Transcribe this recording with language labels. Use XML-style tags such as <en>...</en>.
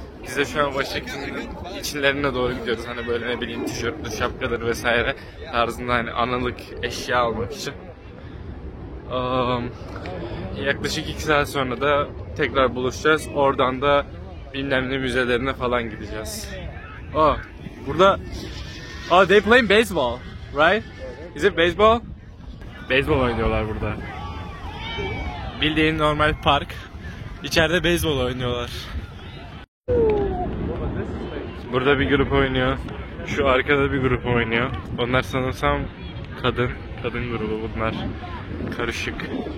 <tr>Biz de şu an Washington'ın içlerine doğru gidiyoruz. Hani böyle ne bileyim tişörtler, şapkadır vesaire tarzında hani anılık eşya almak için. Yaklaşık 2 saat sonra da tekrar buluşacağız. Oradan da bilmem ne müzelerine falan gideceğiz. Burada</tr> <en>they playing baseball, right? Is it baseball?</en> <tr>Beyzbol oynuyorlar burada. Bildiğin normal park. İçeride beyzbol oynuyorlar. Burada bir grup oynuyor. Şu arkada bir grup oynuyor. Onlar sanırsam kadın grubu bunlar. Karışık.</tr>